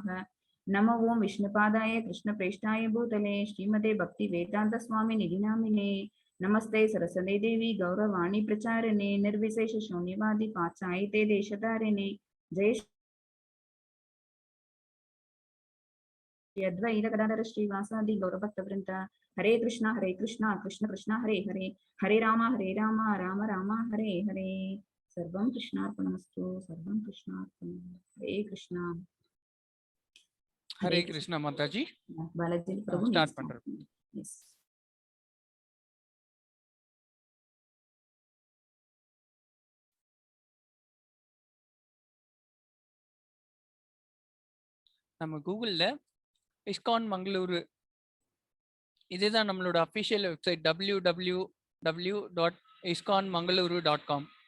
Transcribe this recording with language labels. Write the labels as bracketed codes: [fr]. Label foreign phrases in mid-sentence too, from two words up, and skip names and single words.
[sa] नमो ओं विष्णुपादाय कृष्णप्रेष्ठाय भूतले श्रीमते भक्तिवेदान्तस्वामिनिधि नामिने। नमस्ते सरस्वती देवी गौरवाणी प्रचारिणे निर्विशेष शून्यवादी पाश्चात्य देशधारिणे। जय अद्वैत गदाधर श्रीवासादि गौरभक्तवृंद। हरे कृष्णा कृष्ण कृष्ण हरे हरे, हरे राम राम राम हरे हरे। सर्वं कृष्णार्पणमस्तु, सर्वं कृष्णार्पणम्। हरे कृष्णा हरे कृष्णा। माताजी [hi] बालाजी प्रभु [ta] स्टार्ट பண்றேன். [en] यस। [ta] நம்ம கூகுள்ல இஸ்கான் மங்களூரு இதுதான் நம்மளோட [en] official website [ta] www.iskonmangaluru.com.